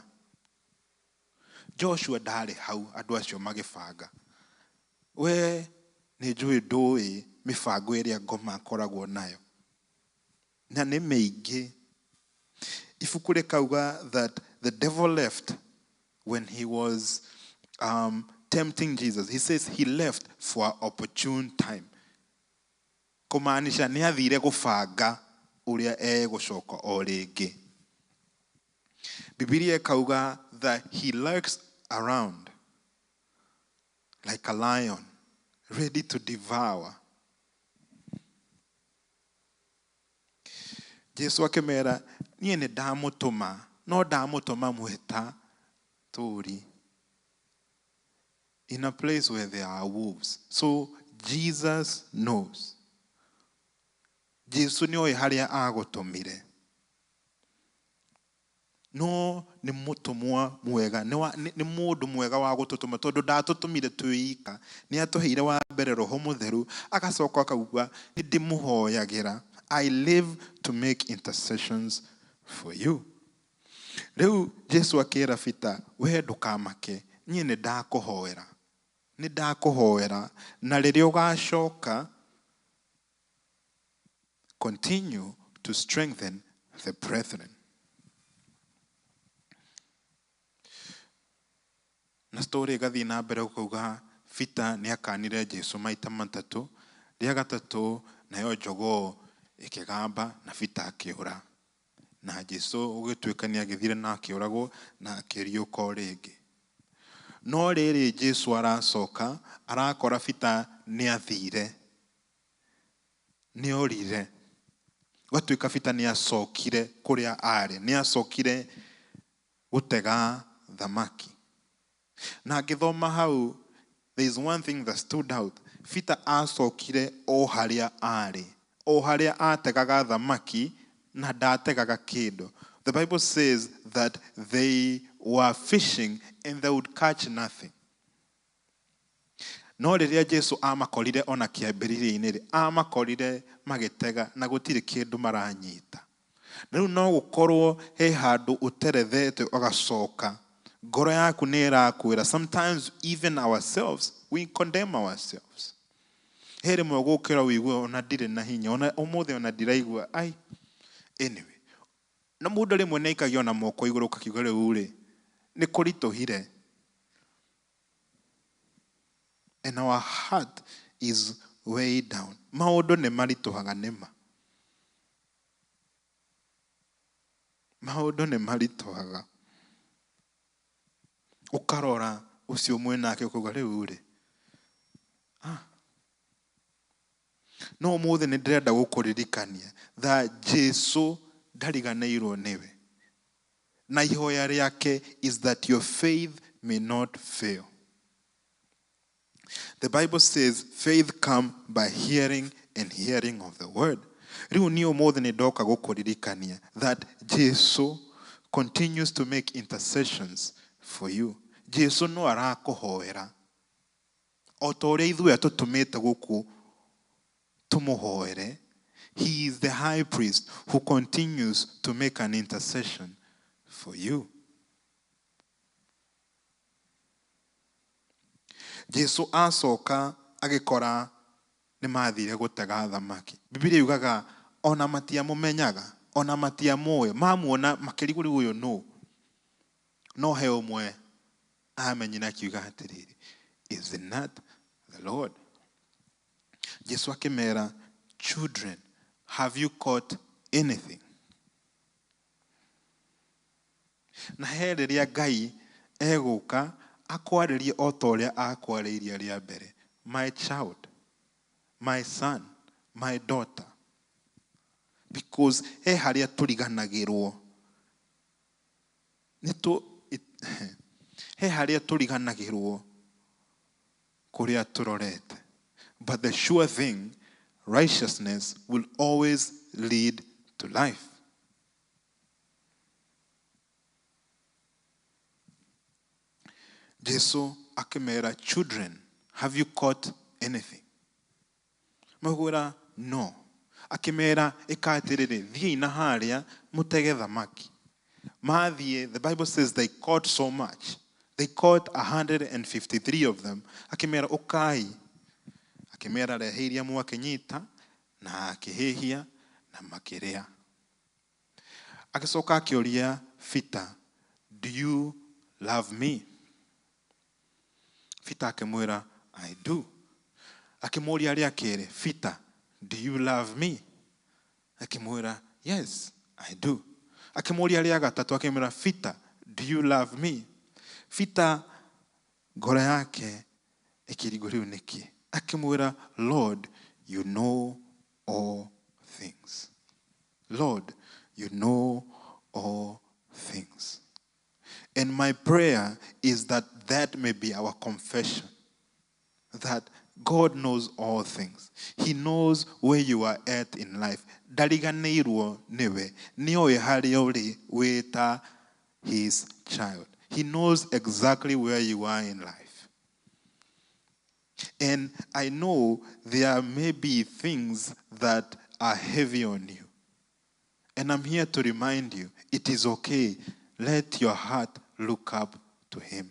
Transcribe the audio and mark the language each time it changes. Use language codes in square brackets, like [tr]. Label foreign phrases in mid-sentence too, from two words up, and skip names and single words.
[ki] Joshua ndarĩ hau andũ acio magĩbanga. We nĩ njũĩ ndũĩ mĩbango ĩrĩa ngoma akoragwo nayo, na nĩ mĩingĩ. Ibuku rĩkauga [en] that the devil left when he was tempting Jesus. He says he left for an opportune time. [ki] Kũmaanisha nĩ athire gũbanga ũrĩa egũcoka o rĩngĩ. Biblia ĩkauga [en] that he lurks around like a lion, ready to devour. [ki] Jesu akĩmera, niĩ nĩ ndamũtũma, no ndamũtũma mwĩta story [en] in a place where there are wolves. So Jesus knows. [ki] Jesu nĩoĩ harĩa agũtũmire. No nĩ mũtũmwa mwega, nĩ mũndũ mwega wa gũtũtũma tondũ ndatũtũmire twĩika, nĩ atũheire wa mbere Roho Mũtheru, agacoka akauga nĩ ndĩmũhoyagĩra. [en] I live to make intercessions for you. [ki] Rĩu Jesu akĩra Peter, we ndũkamake, niĩ nĩ ndakũhoera. Nĩ ndakũhoera, na rĩrĩa ũgacoka, [en] continue to strengthen the brethren. [ki] Na story ĩgathiĩ na mbere kuuga Peter nĩ akanire Jesu maita matatũ, rĩa gatatũ nayo njogoo ĩkĩgamba na Peter akĩũra. Na Jesu ũgĩtuĩka nĩ agĩthire na akĩũragwo na akĩriũka o rĩngĩ. No rĩrĩ Jesu aracoka, arakora Peter nĩ athire, nĩ orire. Gũtuĩka Peter nĩ acokire kũrĩa arĩ, nĩ acokire gũtega thamaki. Na ngĩthoma hau, [en] there is one thing that stood out. [ki] Peter acokire o harĩa arĩ, o harĩa ategaga thamaki na ndategaga kĩndũ. [en] The Bible says that they were fishing and they would catch nothing. [ki] No rĩrĩa Jesu amakorire ona kĩambĩrĩria-inĩ, amakorire magĩtega na gũtirĩ kĩndũ maranyita. Rĩu no gũkorwo he handũ ũterethete ũgacoka. Ngoro yaku nĩ ĩrakwĩra. [en] Sometimes even ourselves, we condemn ourselves. [ki] He rĩmwe gũkĩra wĩigue ona ndirĩ na hinya, ona ũmũthĩ ona ndiraigua. Anyway, na mũndũ rĩmwe nĩ aikagia ona moko igũrũ ũkakiuga rĩu rĩ, nĩ kũritũhire. [en] And our heart is way down. [ki] Maũndũ nĩ maritũhaga nĩma. Maũndũ nĩ maritũhaga. Ũkarora ũcio mwenake ũkauga rĩu rĩ. No ũmũthĩ nĩ ndĩrenda gũkũririkania that Jesu ndariganĩirwo nĩwe. Na ihoya rĩake [en] is that your faith may not fail. The Bible says faith comes by hearing and hearing of the word. [ki] Rĩu niĩ ũmũthĩ nĩ ndoka gũkũririkania [en] that Jesu continues to make intercessions for you. [ki] Jesu no arakũhoera. O ta ũrĩa ithuĩ atũtũmĩte gũkũ tũmũhoere, [en] he is the high priest who continues to make an intercession for you. [ki] Jesu acoka agĩkora nĩ mathire gũtega thamaki. Biblia yugaga ona matiamũmenyaga, ona matiamũĩ, mamuona makĩrigũrĩ ũyũ no. No he ũmwe amenyire akiuga atĩrĩrĩ, [en] is it not the Lord? [ki] Jesu akĩmera, [en] children, have you caught anything? [ki] Na he rĩrĩa Ngai egũka akwarĩrie o ta ũrĩa akwarĩirie rĩa mbere. [en] My child, my son, my daughter. [ki] Because he harĩa tũriganagĩrwo. He harĩa tũriganagĩrwo kũrĩa tũrorete. [en] But the sure thing, righteousness will always lead to life. [ki] Jesu akĩmera, [en] children, have you caught anything? [ki] Maugĩra, no. Akĩmera, ĩka atĩrĩrĩ, thiĩ na harĩa mũtege thamaki. Mathiĩ, [en] the Bible says they caught so much. They caught 153 of them. [ki] Akĩmera, ũkai. Akĩmera, rehe iria mwakĩnyita na akĩhĩhia na makĩrĩa. Agĩcoka akĩũria Peter, [en] do you love me? [ki] Peter akĩmwĩra, [en] I do. [ki] Akĩmũria rĩa kerĩ, Peter, [en] do you love me? Akĩmwĩra, yes, I do. [ki] Akĩmũria rĩa gatatũ akĩmwĩra, [en] Peter, do you love me? [ki] Peter ngoro yake ĩkĩrigwo rĩu nĩkĩ. Akĩmwĩra, [en] Lord, you know all things. Lord, you know all things. And my prayer is that that may be our confession. That God knows all things. He knows where you are at in life. [ki] Ndariganĩirwo nĩwe. Nĩoĩ harĩa ũrĩ wĩta [en] his child. He knows exactly where you are in life. And I know there may be things that are heavy on you. And I'm here to remind you, it is okay. Let your heart look up to him.